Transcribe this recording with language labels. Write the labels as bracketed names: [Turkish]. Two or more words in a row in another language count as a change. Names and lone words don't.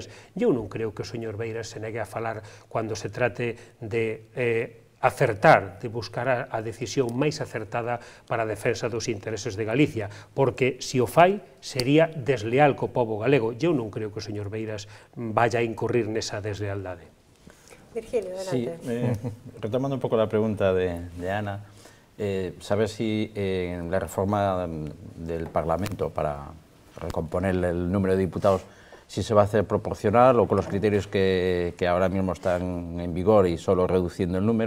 [Galician] Eu non creo que o señor Beiras se negue a falar cando se trate de acertar, de buscar a decisión máis acertada para a defensa dos intereses de Galicia, porque se o fai sería desleal co pobo galego. Eu non creo que o señor Beiras vaya a incurrir nesa deslealdade. [Spanish] Virgilio, adelante. Sí, retomando un poco la pregunta de Ana, saber si en la reforma del Parlamento para recomponer el número de diputados, si se va a hacer proporcional o con los criterios que ahora mismo están en vigor y solo reduciendo el número.